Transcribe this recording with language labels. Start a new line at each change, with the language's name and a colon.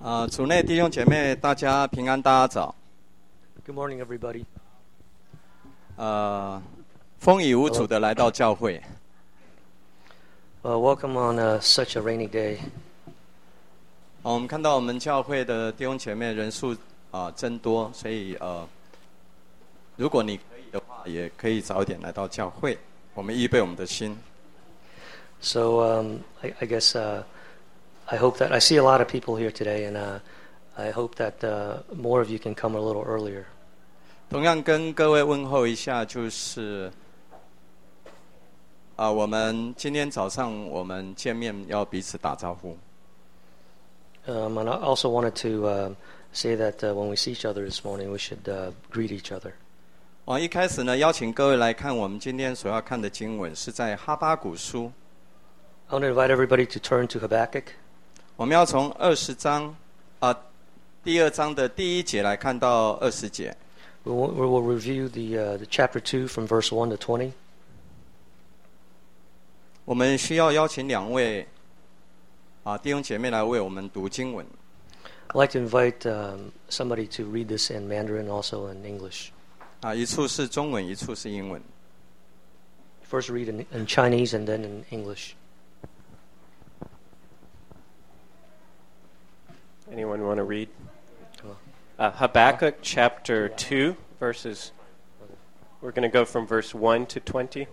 Chinese: 主内弟兄姐妹，大家平安，大家早。
English: Good morning, everybody.
Chinese: 风雨无阻的来到教会。
English: Well, welcome on such a rainy day.
Chinese: 我们看到我们教会的弟兄姐妹人数增多，所以如果你可以的话，也可以早点来到教会，我们预备我们的心。
English: So, I guess. I hope that I see a lot of people here today, and I hope that more of you can come a little earlier.
Chinese: 同样跟各位问候一下，就是我们今天早上我们见面要彼此打招呼。
English: And I also wanted to say that when we see each other this morning, we should greet each other.
Chinese: 我一开始呢，邀请各位来看我们今天所要看的经文是在哈巴谷书。
English: I want to invite everybody to turn to Habakkuk.
Chinese: 我们要从二十章第二章的第一节来看到二十节。
English: We will review the chapter 2 from verse 1 to 20.
Chinese: 我们需要邀请两位弟兄姐妹来为我们读经文。
English: I'd like to invite somebody to read this in Mandarin, also in English.
Chinese: 一处是中文，一处是英文。
English: First read in Chinese and then in English. Anyone want to read? Habakkuk chapter 2, verses. We're going to go from verse 1 to 20.